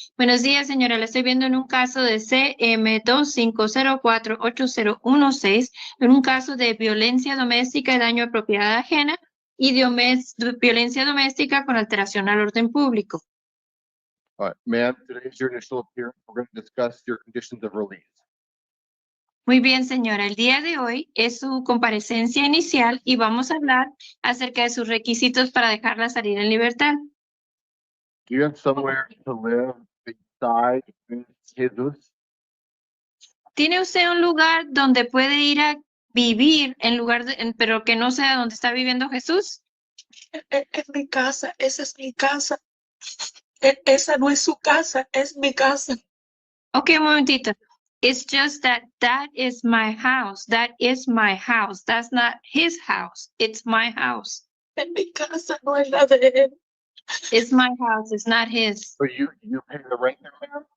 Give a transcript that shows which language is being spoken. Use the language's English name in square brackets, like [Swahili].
[Spanish] Buenos días, señora. Le estoy viendo en un caso de CM 25048016, en un caso de violencia doméstica y daño a propiedad ajena y de violencia doméstica con alteración al orden público. [English] All right, ma'am, today is your initial appearance. We're going to discuss your conditions of release. [Spanish] Muy bien, señora. El día de hoy es su comparecencia inicial y vamos a hablar acerca de sus requisitos para dejarla salir en libertad. [English] Do you have somewhere to live beside Jesus? [Spanish] ¿Tiene usted un lugar donde puede ir a vivir pero que no sea donde está viviendo Jesús? Es mi casa, esa es mi casa. Esa no es su casa, es mi casa. Ok, un momentito. [English] It's just that is my house. That is my house. That's not his house. It's my house. [Spanish] Es mi casa, no es la de él. [English] It's my house. It's not his. So you pay the rent there, ma'am?